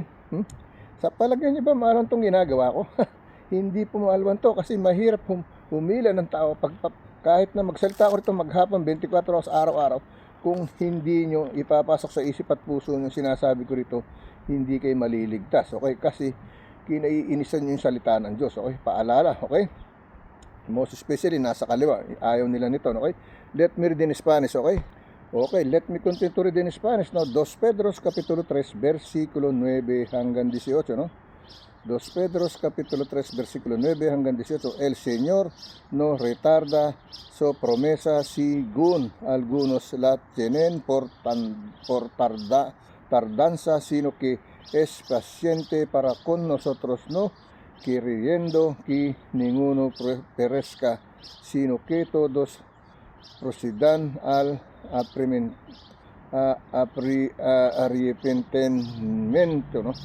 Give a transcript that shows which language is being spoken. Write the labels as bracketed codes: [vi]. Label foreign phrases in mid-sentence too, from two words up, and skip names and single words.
[tl] Sa palagay niyo ba mahal itong ginagawa ko? Hindi po mahalwan to, kasi mahirap humila ng tao kahit na magsalita ko rito maghapon 24 oras araw-araw, kung hindi nyo ipapasok sa isip at puso yung sinasabi ko rito, hindi kayo maliligtas. [en] Okay? [tl] Kasi kinaiinisan nyo yung salita ng Diyos. [en] Okay? Paalala. Okay? Most especially [tl] nasa kaliwa, ayaw nila nito. [en] Okay? Let me read in Spanish. Okay? Okay, let me continue to read in Spanish. [tl] No? 2 Pedro capítulo 3 versikulo 9 hanggang 18, no? 2 Pedro capítulo 3 versikulo 9 hanggang 18. [es] El Señor no retarda su promesa según algunos la tienen por tardanza, sino que es paciente para con nosotros, no queriendo que ninguno perezca, sino que todos procedan al arrepentimiento, ¿no?